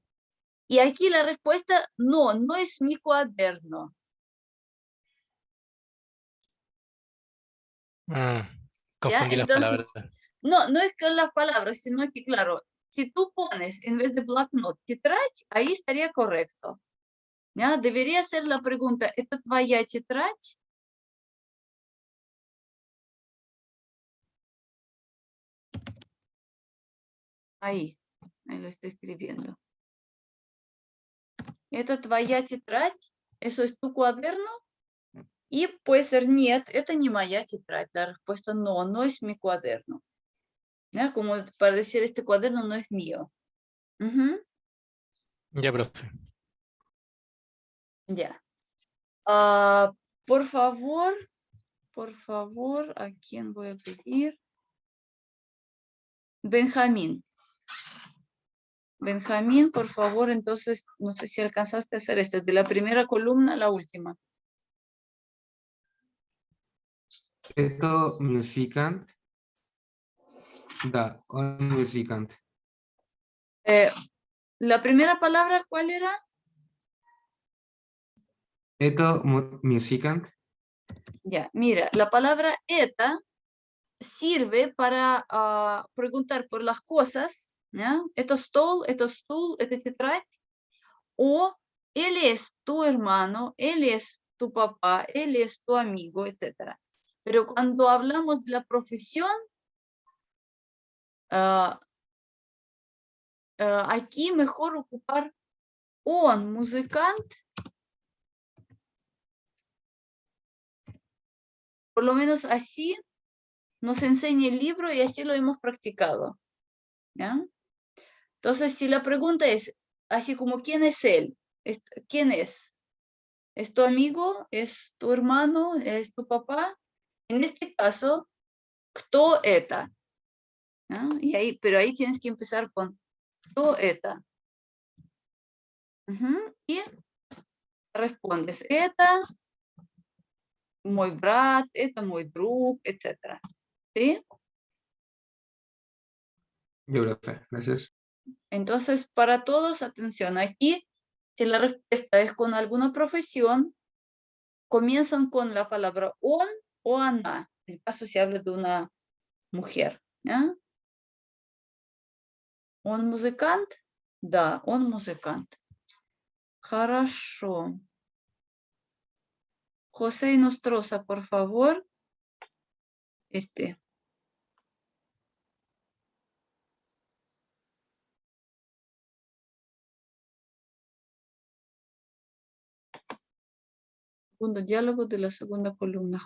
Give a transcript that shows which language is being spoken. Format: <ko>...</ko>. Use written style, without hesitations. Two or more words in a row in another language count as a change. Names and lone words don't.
<es>Y aquí la respuesta, no, no es mi cuaderno. ¿Ya? Confundí las Entonces, palabras. no, no es que las palabras, sino que, claro, si tú pones en vez de blocknot, тетрадь, ahí estaría correcto. ¿Ya? Debería ser la pregunta,</es> <ru>¿это твоя тетрадь?</ru> <es>Ahí lo estoy escribiendo.</es> <ru>¿Это твоя тетрадь?</ru> <es>¿Eso es tu cuaderno? Y puede ser</es> <ru>нет, это не моя тетрадь.</ru> <es>La respuesta no, no es mi cuaderno. ¿Ya? Como para decir, este cuaderno no es mío. Ujú, Ya, profe. ya. Por favor, ¿a quién voy a pedir? Benjamín. Benjamín, por favor, entonces, no sé si alcanzaste a hacer este, de la primera columna a la última.</es> <ru>Это музыкант. Да, он музыкант.</ru> <es>La primera palabra, ¿cuál era?</es> <ru>Это музыкант.</ru> <es>Ya, mira, la palabra eta sirve para preguntar por las cosas, ¿ya?</es> <ru>Это стол, это стул, это тетрадь,</ru> <es>o él es tu hermano, él es tu papá, él es tu amigo, etc. Pero cuando hablamos de la profesión, aquí mejor ocupar un música. Por lo menos así nos enseña el libro y así lo hemos practicado. ¿Ya? Entonces, si la pregunta es así como, ¿quién es él? ¿Quién es? ¿Es tu amigo? ¿Es tu hermano? ¿Es tu papá? En este caso,</es> <ru>¿кто это?</ru> <es>¿Ya? Pero ahí tienes que empezar con</es> <ru>¿кто это?</ru> <es>Y respondes,</es> <ru>это мой брат, это мой друг,</ru> <es>etc. ¿Sí? Yo, profe, gracias. Entonces, para todos, atención, aquí, si la respuesta es con alguna profesión, comienzan con la palabra он o она. En el caso se habla de una mujer. ¿Ya?</es> <ru>Он музыкант? Да, он музыкант. Хорошо.</ru> <es>José Nostroza, por favor. Segundo diálogo de la segunda columna.</es>